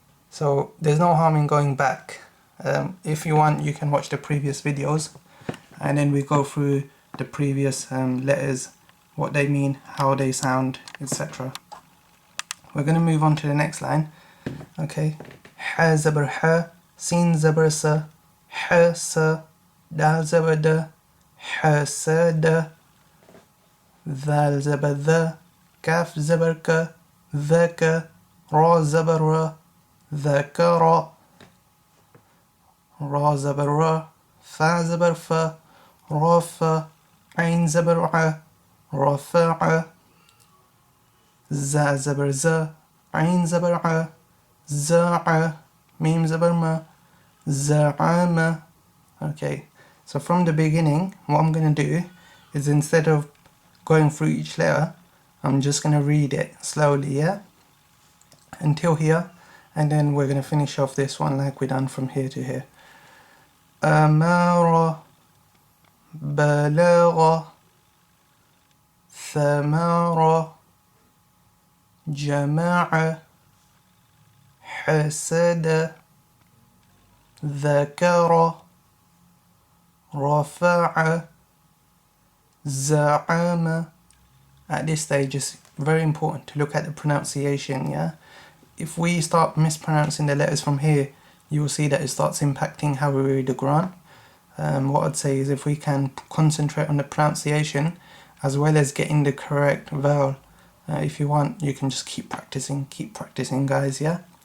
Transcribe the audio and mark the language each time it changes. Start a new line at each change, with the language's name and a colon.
English: So there's no harm in going back. If you want you can watch the previous videos, and then we go through the previous letters, what they mean, how they sound, etc. We're going to move on to the next line. Okay,
Arabic: ha zabar ha, sin zabar sa, ha sa, dal zabar da, ha sa da, ذال زبر ذا كاف زبر ك ذاك را زبر را ذكر را زبر را فا زبر فا رافا عين زبر ع رفع زا زبر زا عين زبر ع زاع ميم زبر ما زعام.
English: Okay, so from the beginning what I'm going to do is, instead of going through each letter, I'm just going to read it slowly, yeah, until here, and then we're going to finish off this one like we done from here to here.
Arabic: أمارة بلاغة ثمارة جماعة حسد ذكر رفع زعامة.
English: At this stage it's very important to look at the pronunciation, yeah. If we start mispronouncing the letters from here, you will see that it starts impacting how we read the Quran. What I'd say is if we can concentrate on the pronunciation as well as getting the correct vowel, if you want you can just keep practicing guys, yeah.